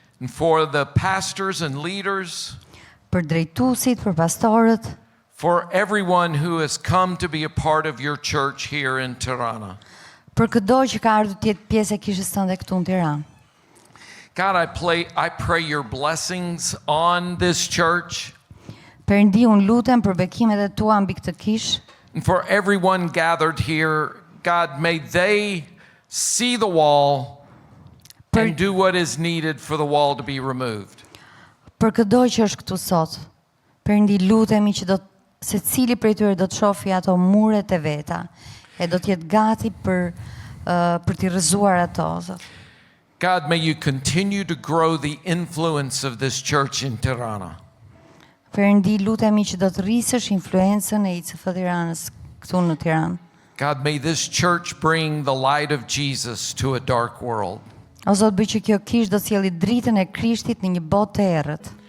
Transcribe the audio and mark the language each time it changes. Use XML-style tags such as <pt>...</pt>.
<en>and for the pastors and leaders,</en> <sq>për drejtuesit, për pastorët,</sq> <en>for everyone who has come to be a part of your church here in Tirana.</en> <sq>për çdo që ka ardhur të jetë pjesë e kishës tënde këtu në Tiranë.</sq> <en>God, I pray your blessings on this church</en> <sq>Perëndi, unë lutem për bekimet e tua mbi këtë kishë,</sq> <en>and for everyone gathered here. God, may they see the wall and do what is needed for the wall to be removed.</en> <sq>për çdo që është këtu sot. Perëndi, lutemi që secili prej tyre do të shohë ato muret e veta e do të jetë gati për t'i rrëzuar ato, Zot.</sq> <en>God, may you continue to grow the influence of this church in Tirana.</en> <sq>Perëndi, lutemi që do të rrisësh influencën e ICF Tiranës këtu në Tiranë.</sq> <en>God, may this church bring the light of Jesus to a dark world.</en> <sq>O Zot, bëj që kjo kishë do të sjellë dritën e Krishtit në një botë të errët.</sq>